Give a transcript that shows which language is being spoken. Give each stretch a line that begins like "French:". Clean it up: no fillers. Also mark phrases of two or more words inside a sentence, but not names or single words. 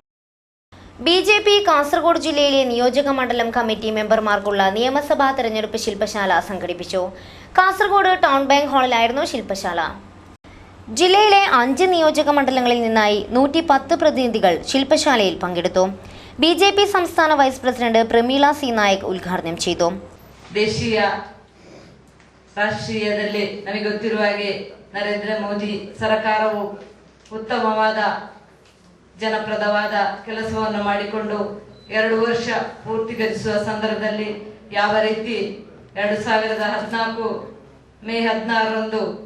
Malayalam: BJP കാസർഗോഡ് ജില്ലയിലെ നിയോജക മണ്ഡലം കമ്മിറ്റി മെമ്പർമാർക്കുള്ള നിയമസഭാ തെരഞ്ഞെടുപ്പ് ശില്പശാല സംഘടിപ്പിച്ചു. കാസർഗോഡ് ടൗൺ ബാങ്ക് ഹാളിലായിരുന്നു ശില്പശാല. ജില്ലയിലെ 5 നിയോജക മണ്ഡലങ്ങളിൽ നിന്നായി 110 പ്രതിനിധികൾ ശില്പശാലയിൽ പങ്കെടുത്തു. BJP സംസ്ഥാന
English: vice president
Malayalam: പ്രമീള സി നായക് ഉദ്ഘാടനം ചെയ്തു.
Kannada: ದೇಶೀಯ ರಾಷ್ಟ್ರೀಯದಲ್ಲಿ ನಮಗೆ ಗೊತ್ತಿರುವ ಹಾಗೆ ನರೇಂದ್ರ ಮೋದಿ ಸರ್ಕಾರವು ಉತ್ತಮವಾದ ಜನಪ್ರದವಾದ ಕೆಲಸವನ್ನು ಮಾಡಿಕೊಂಡು 2 ವರ್ಷ ಪೂರ್ತಿಗೊಳಿಸುವ ಸಂದರ್ಭದಲ್ಲಿ ಯಾವ ರೀತಿ 2014 ಮೇ 16ರಂದು